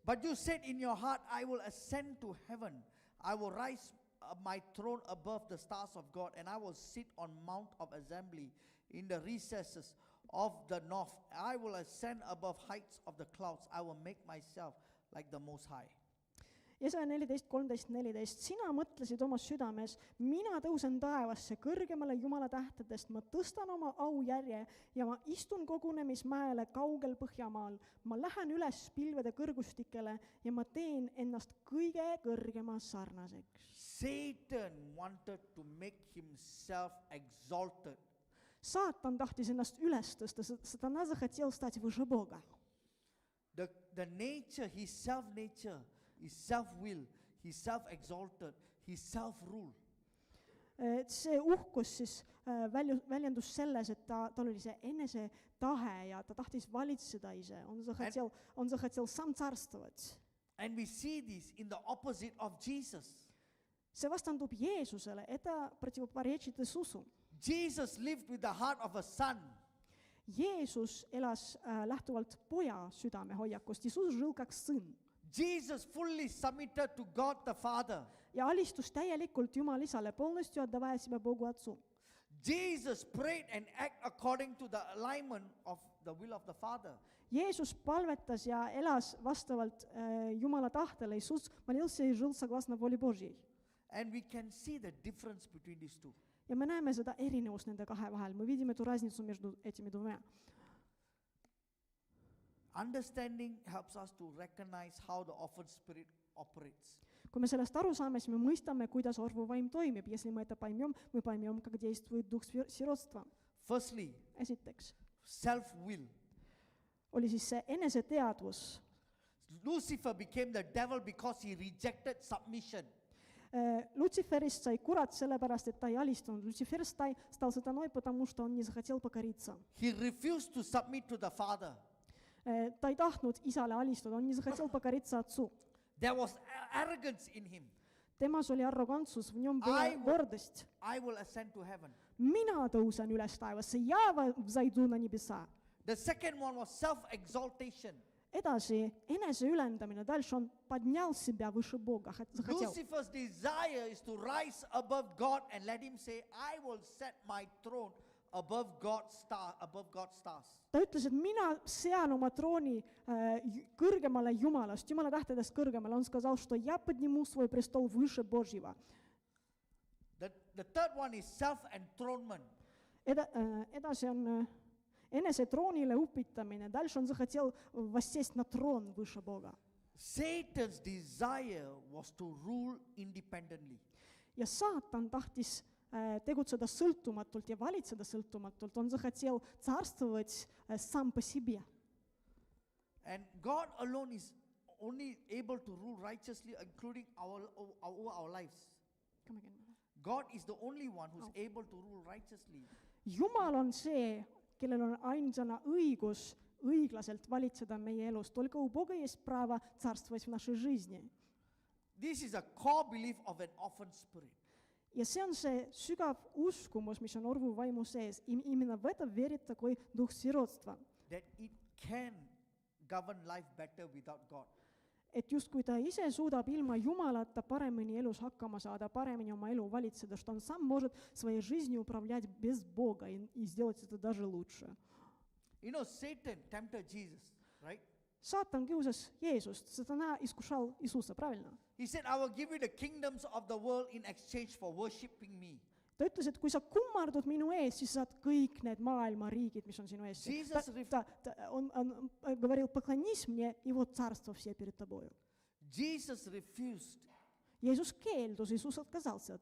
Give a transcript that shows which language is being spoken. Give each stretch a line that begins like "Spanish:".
English: But you said in your heart, I will ascend to heaven. I will rise my throne above the stars of God, and I will sit on Mount of Assembly in the recesses of the north. I will ascend above heights of the clouds. I will make myself like the Most High.
Estonian: Jesaja 14, 13, 14. Sina mõtlesid oma südames, mina tõusen taevasse kõrgemale Jumala tähtedest, ma tõstan oma aujärje ja ma istun kogunemismäele kaugel Põhjamaal. Ma lähen üles pilvede kõrgustikele ja ma teen ennast kõige kõrgema sarnaseks.
English: Satan wanted to make himself exalted.
Estonian: Saatan tahtis ennast üles tõsta,
Russian: Сатана захотел стать выше Бога.
English: The nature, his self-nature, his self-will, his self-exalted, his self-rule.
Estonian: See uhkus siis väljendus selles, et tal oli see enese tahe ja ta tahtis valitseda ise.
Russian: Он захотел сам царствовать.
English: And we see this in the opposite of Jesus.
Estonian: See vastandub Jeesusele,
Russian: это противопоречит Иисусу.
English: Jesus lived with the heart of a son.
Estonian: Jeesus elas lähtuvalt poja südamehoiakust.
Russian: Iisus žil как сын.
English: Jesus fully submitted to God the Father.
Estonian: Ja alistus täielikult Jumal Isale,
Russian: полностью отдавая себя Богу Отцу.
English: Jesus prayed and acted according to the alignment of the will of the Father.
Estonian: Jeesus palvetas ja elas vastavalt Jumala tahtele.
Russian: Иисус молился и жил согласно воле Божьей.
English: And we can see the difference between these two.
Estonian: Ja me näeme seda erinevust nende kahe vahel.
Russian: Me видим эту разницу между этими двумя.
English: Understanding helps us to recognize how the orphan spirit operates.
Estonian: Kui me sellest aru saame, siis me mõistame, kuidas orvuvaim toimib.
Russian: Если мы это поймем, мы поймем, как действует дух сиротства.
English: Firstly,
Estonian: Esiteks
English: self-will.
Estonian: oli siis see eneseteadvus.
English: Lucifer became the devil because he rejected submission.
Estonian: Люциферist sai kurat sellepärast, et ta ei alistunud.
Russian: Люцифер стал сатаной, потому что он не захотел покориться.
English: He refused to submit to the Father.
Estonian: Ta ei tahtnud isale alistuda,
Russian: on не захотел покориться отцу.
English: There was arrogance in him.
Estonian: Temas oli arrogantsus,
Russian: в нем была гордость.
English: I will ascend to heaven.
Estonian: Mina tõusen üles taevasse,
Russian: я взойду на небеса.
English: The second one was self-exaltation.
Estonian: Edasi, eneseülendamine,
Russian: дальше он поднял себя выше Бога, захотел.
English: Lucifer's desire is to rise above God and let him say, I will set my throne above God's stars.
Estonian: Ta ütles, et mina sean oma trooni kõrgemale Jumalast, Jumala tähtedest kõrgemale.
Russian: Он сказал, что я подниму свой престол выше Божьего.
English: The third one is self-enthronement.
Estonian: Edasi on enese troonile upitamine.
Russian: Дальше он захотел воссесть на трон выше Бога.
English: Satan's desire was to rule independently.
Estonian: Ja Saatan tahtis tegutseda sõltumatult ja valitseda sõltumatult.
Russian: Он захотел царствовать сам по себе.
English: And God alone is only able to rule righteously, including our lives. God is the only one who's able to rule righteously.
Estonian: Jumal on see, kellel on ainsana õigus õiglaselt valitseda meie elus.
Russian: Только у Бога есть право царствовать в нашей жизни.
English: This is a core belief of an orphan spirit.
Estonian: Ja see on see sügav uskumus, mis on orvu vaimu sees.
Russian: Именно в это верит такой дух сиротства.
English: That it can govern life better without God.
Estonian: Et justkui ta ise suudab ilma Jumalata paremini elus hakkama saada, paremini oma elu valitseda,
Russian: что он сам может своей жизнью управлять без Бога и сделать это даже лучше.
English: You know, Satan tempted Jesus, right?
Estonian: Saatan kiusas Jeesust,
Russian: Сатана искушал Иисуса, правильно?
English: He said, I will give you the kingdoms of the world in exchange for worshiping me.
Estonian: Ta ütles, et kui sa kummardud minu ees, siis saad kõik need maailma riigid, mis on sinu ees.
Russian: Он говорил, поклонись мне, и вот царство все перед тобою.
English: Jesus refused.
Estonian: Jeesus keeldus,
Russian: Иисус отказался от